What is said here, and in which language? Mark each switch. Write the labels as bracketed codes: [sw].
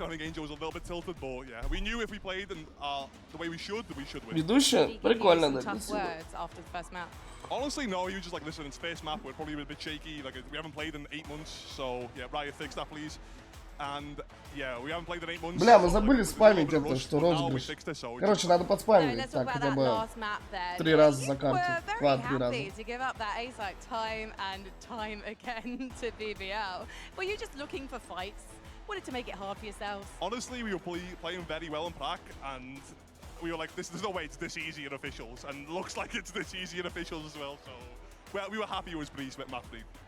[en] I think Angel was a little bit tilted, but yeah, we knew if we played and the way we should win. [ru] Ведущая? Прикольно, да. [en] Tough words after the first map. Honestly, no. He was just like, listen, it's first map. We're probably a bit shaky. Like we haven't played in 8 months, so yeah, Riot, fix that, please. And yeah, we haven't played in 8 months. [ru] Бля, мы забыли спамить это, что розыгрыш. Короче, надо подспамить так хотя бы 3 раза за карту. 2-3 раза. [en] To give up that ace like time and time again to BBL. Were you just looking for fights? Wanted to make it hard for yourselves? Honestly, we were playing very well in Prague, and we were like, there's no way it's this easy in officials, and looks like it's this easy in officials as well. So we were happy it was Breeze with map lead.